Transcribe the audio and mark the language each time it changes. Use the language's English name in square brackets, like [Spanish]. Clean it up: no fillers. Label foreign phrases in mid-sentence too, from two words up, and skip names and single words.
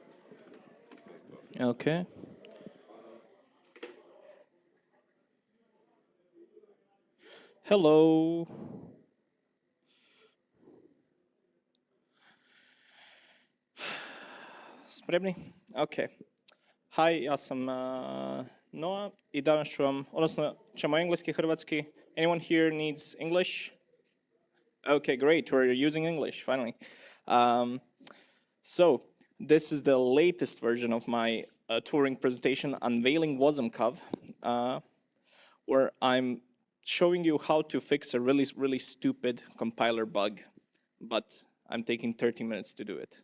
[English] Okay. Hello. [Croatian] Spremni? Ok. Hi, ja sam Noa i danas ću vam, odnosno ćemo engleski, hrvatski. [English] Anyone here needs English? Okay, great. We're using English, finally. So, this is the latest version of my touring presentation, Unveiling WASM-COV, where I'm showing you how to fix a really stupid compiler bug, but I'm taking 30 minutes to do it.